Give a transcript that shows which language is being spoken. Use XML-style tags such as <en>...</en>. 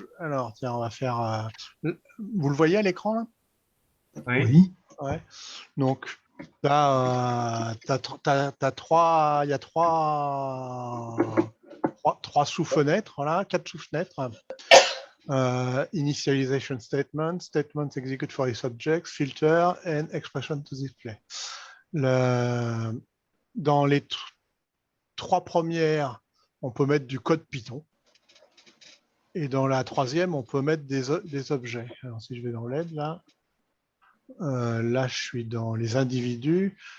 <fr>Alors, tiens, on va faire... Vous le voyez à l'écran, là? Oui. Ouais. Donc, il y a trois sous-fenêtres, là, 4 sous-fenêtres.</fr> <en>Initialization statement, statement execute for its objects, filter, and expression to display.</en> <fr>Dans les 3 premières, on peut mettre du code Python. Et dans la 3e, on peut mettre des objets. Alors, si je vais dans l'aide, là, je suis dans les individus.</fr>